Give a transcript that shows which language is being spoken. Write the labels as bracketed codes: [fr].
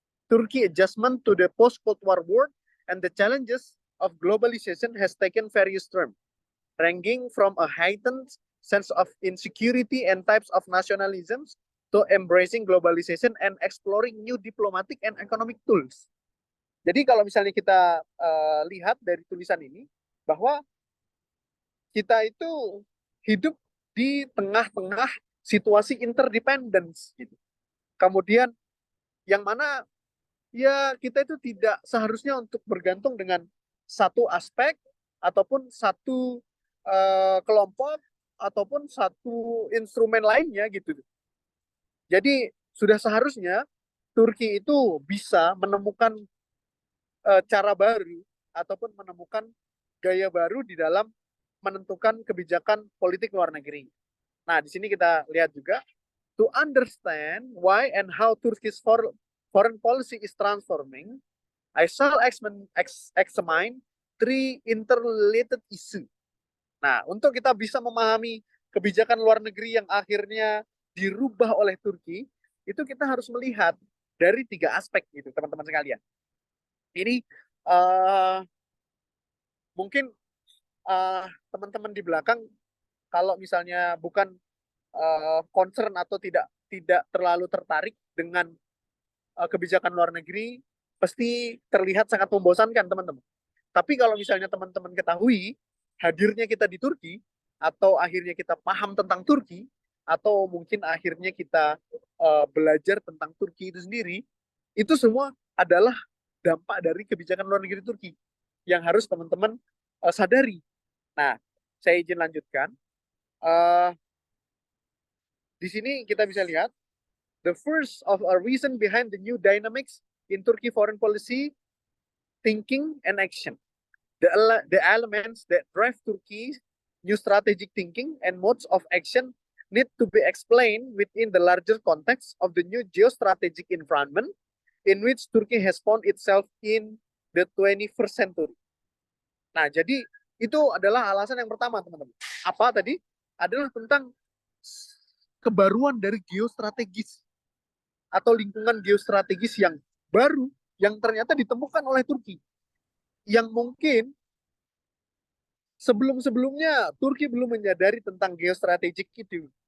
[en] Turkey adjustment to the post-Cold War world and the challenges of globalization has taken various terms, ranging from a heightened sense of insecurity and types of nationalisms to embracing globalization and exploring new diplomatic and economic tools. [id] Jadi kalau misalnya kita lihat dari tulisan ini, bahwa kita itu hidup di tengah-tengah situasi interdependence gitu. Kemudian yang mana ya kita itu tidak seharusnya untuk bergantung dengan satu aspek ataupun satu kelompok ataupun satu instrumen lainnya gitu. Jadi sudah seharusnya Turki itu bisa menemukan cara baru ataupun menemukan gaya baru di dalam menentukan kebijakan politik luar negeri. Nah, di sini kita lihat juga, [en] to understand why and how Turkish foreign policy is transforming, I shall examine three interrelated issues. [id] Nah, untuk kita bisa memahami kebijakan luar negeri yang akhirnya dirubah oleh Turki, itu kita harus melihat dari tiga aspek gitu, teman-teman sekalian. Ini mungkin teman-teman di belakang kalau misalnya bukan concern atau tidak terlalu tertarik dengan kebijakan luar negeri pasti terlihat sangat membosankan, teman-teman. Tapi kalau misalnya teman-teman ketahui hadirnya kita di Turki, atau akhirnya kita paham tentang Turki, atau mungkin akhirnya kita belajar tentang Turki itu sendiri, itu semua adalah dampak dari kebijakan luar negeri Turki yang harus teman-teman sadari. Nah, saya izin lanjutkan. Eh, di sini kita bisa lihat [en] the first of a reason behind the new dynamics in Turkey foreign policy thinking and action. The elements that drive Turkey's new strategic thinking and modes of action need to be explained within the larger context of the new geostrategic environment in which Turkey has found itself in the 21st century. [id] Nah, jadi itu adalah alasan yang pertama, teman-teman. Apa tadi? Adalah tentang kebaruan dari geostrategis atau lingkungan geostrategis yang baru yang ternyata ditemukan oleh Turki. Yang mungkin sebelum-sebelumnya Turki belum menyadari tentang geostrategik itu.